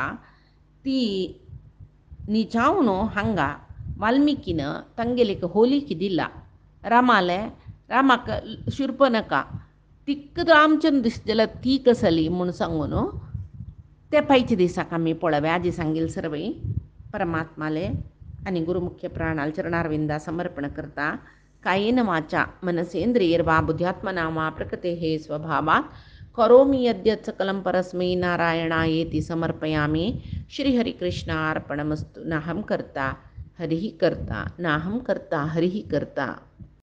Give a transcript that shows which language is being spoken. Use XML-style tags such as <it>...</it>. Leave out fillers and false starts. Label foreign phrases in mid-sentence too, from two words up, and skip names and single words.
<kok>ती निजावन हांगा वाल्मिकीन तांगेली होलीक दिला रामाले. रामाक शूर्पणखा तिका रामचंद्र दिसता जाल्यार ती कसली म्हूण सांगून ते पायच्या दिसाक आमी पळोवया. आजी सांगील सर्वई परमात्माले आनी गुरुमुख्य प्राणाल चरणारविंदा समर्पण करता.</kok> <sa>कायेन वाचा मनसेंद्रियर्वा बुद्ध्यात्मना वा प्रकृतेः स्वभावात् करोमि यद्यत् सकलं परस्मै नारायणायेति समर्पयामि. श्रीहरिकृष्णार्पणमस्तु. नाहं कर्ता हरिः कर्ता नाहं कर्ता हरिः कर्ता.</sa>